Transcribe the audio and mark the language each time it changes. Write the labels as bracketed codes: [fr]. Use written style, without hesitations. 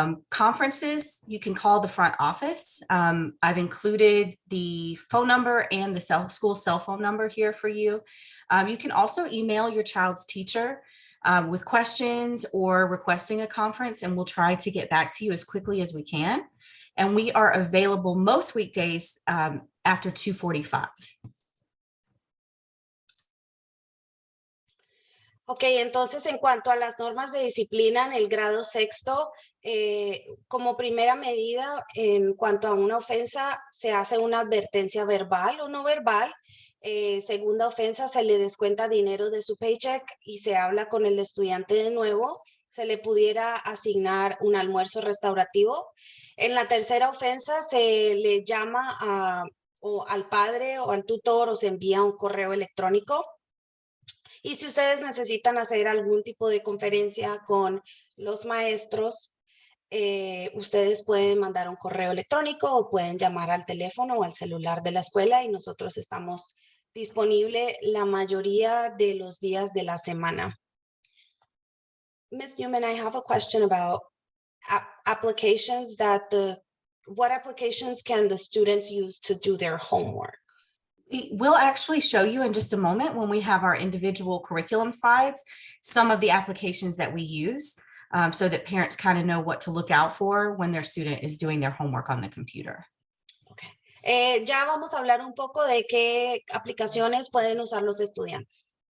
[en] Conferences, you can call the front office. I've included the phone number and the school cell phone number here for you. You can also email your child's teacher with questions or requesting a conference, and we'll try to get back to you as quickly as we can. And we are available most weekdays after 2:45. [es] Ok, entonces en cuanto a las normas de disciplina en el grado sexto, como primera medida, en cuanto a una ofensa, se hace una advertencia verbal o no verbal. Segunda ofensa, se le descuenta dinero de su paycheck y se habla con el estudiante de nuevo. Se le pudiera asignar un almuerzo restaurativo. En la tercera ofensa, se le llama o al padre o al tutor o se envía un correo electrónico. Y si ustedes necesitan hacer algún tipo de conferencia con los maestros, ustedes pueden mandar un correo electrónico o pueden llamar al teléfono o al celular de la escuela y nosotros estamos disponibles la mayoría de los días de la semana. [en] Ms. Newman, I have a question about applications what applications can the students use to do their homework? We'll actually show you in just a moment when we have our individual curriculum slides, some of the applications that we use so that parents kind of know what to look out for when their student is doing their homework on the computer. Okay. [es] Ya vamos a hablar un poco de qué aplicaciones pueden usar los estudiantes.